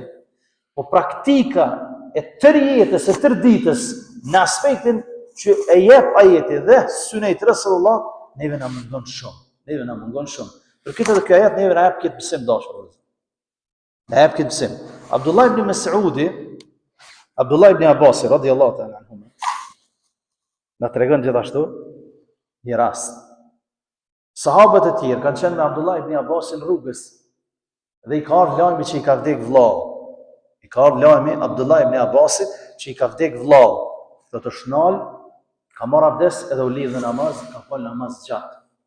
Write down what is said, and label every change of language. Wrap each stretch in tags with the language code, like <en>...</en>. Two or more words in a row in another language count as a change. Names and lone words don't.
<sq>Po praktika e tërë jetës, e tërë ditës, në aspektin që e jep ajeti dhe sunet Rasulullah, neve në mungon shumë. Neve në mungon shumë. Për këtë edhe kjo ajet, neve në jep këtë mësim dashur. Në jep këtë mësim. Abdullah ibn Mas'udi, Abdullah ibn Abbas,</sq> <ar>رضي الله تعالى عنهما,</ar> <sq>na tregon gjithashtu një rast. Sahabët e tjerë kanë qenë me Abdullah ibn Abbasin rrugës dhe i ka ardhur lajmi që i ka vdek vllau. I ka ardhur lajmi Abdullah ibn Abbasit që i ka vdek vllau. Do të shnal, ka marrë abdes edhe u lidh në namaz, ka fal namaz gjatë.</sq>